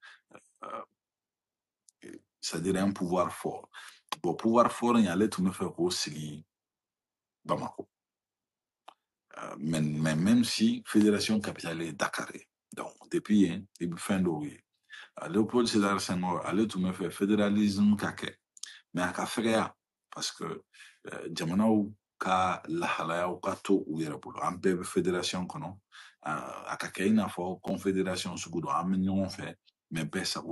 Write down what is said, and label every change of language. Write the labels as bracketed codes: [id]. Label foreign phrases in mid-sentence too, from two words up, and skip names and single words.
[fr] c'est-à-dire un pouvoir fort bon pouvoir fort [bm] in ale tun bɛ fɛ k'o sigi Bamako [fr] mais même si fédération capitale est Dakar donc [bm] depuis yen i bɛ fɛn dɔw ye Léopold Sédar Senghor ale tun bɛ fɛ fédéralisme ka kɛ mais a ka fɛgɛya parce que jamanaw ka lahalayaw ka to u yɛrɛ bolo an bɛɛ bɛ fédération kɔnɔ a ka kɛ i n'a fɔ confédération sugu dɔ an bɛ ɲɔgɔn fɛ mais bɛɛ sago